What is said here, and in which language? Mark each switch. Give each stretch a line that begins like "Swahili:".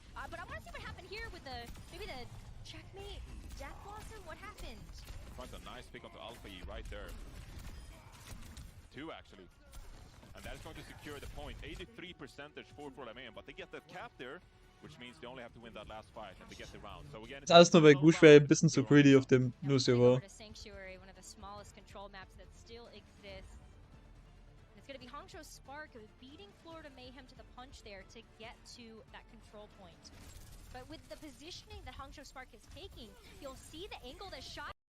English: But I want to see what happened here with maybe the checkmate Death Blossom. What happened? Finds a nice pick onto Alpha E right there. 2 actually. And that is going to secure the point. 83% for Florida Mayhem, but they get the cap there, which means they only have to win that last fight and they get the round. So again,
German: ist alles nur, weil Gushway ein bisschen zu greedy auf dem Lucio war.
English: Sanctuary, one of the smallest control maps that still exists. And it's going to be Hangzhou Spark beating Florida Mayhem to the punch there to get to that control point. But with the positioning that Hangzhou Spark is taking, you'll see the angle that shot.